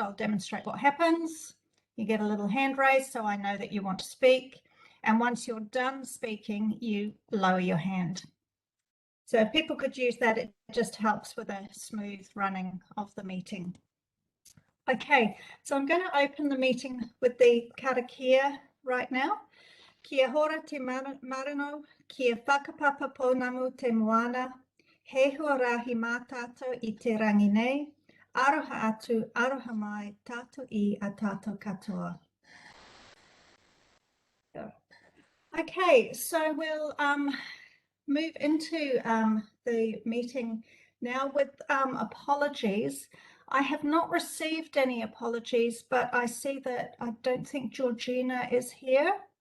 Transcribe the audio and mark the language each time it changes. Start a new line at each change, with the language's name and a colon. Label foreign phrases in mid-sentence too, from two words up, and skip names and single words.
English: I'll demonstrate what happens. You get a little hand raised, so I know that you want to speak. And once you're done speaking, you lower your hand. So if people could use that, it just helps with a smooth running of the meeting. Okay, so I'm going to open the meeting with the karakia right now.
Māori: Kia hora te marano, kia whakapapa pounamu te moana, he huarahi mā tātou I te rangi nei, aroha atu, aroha mai, tātou I a tātou katoa.
English: Okay, so we'll move into the meeting now with apologies. I have not received any apologies, but I see that I don't think Georgina is here.